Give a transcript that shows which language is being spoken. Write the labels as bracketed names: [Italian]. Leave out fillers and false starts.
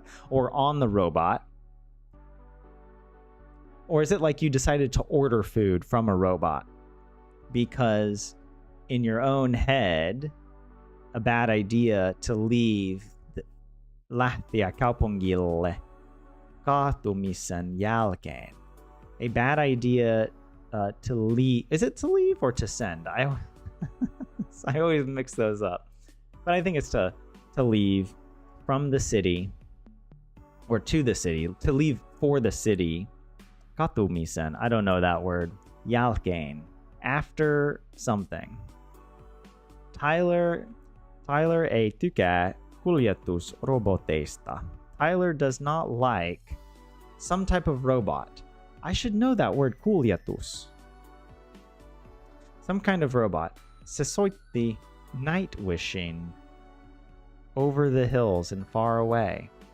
[English] Or on the robot? Or is it like you decided to order food from a robot? Because in your own head, a bad idea to leave [Finnish] lähteä kaupungille kaatumisen jälkeen. [English] A bad idea to leave. Is it to leave or to send? I always mix those up. But I think it's to leave from the city. Or to the city, to leave for the city. [Finnish] Katumisen, [English] I don't know that word. [Finnish] Jälkeen, [English] after something. [Finnish] Tyler ei tykää kuljetusroboteista. [English] Tyler does not like some type of robot. I should know that word, [Finnish] kuljetus. [English] Some kind of robot. [Finnish] Se soitti night wishing over the hills and far away.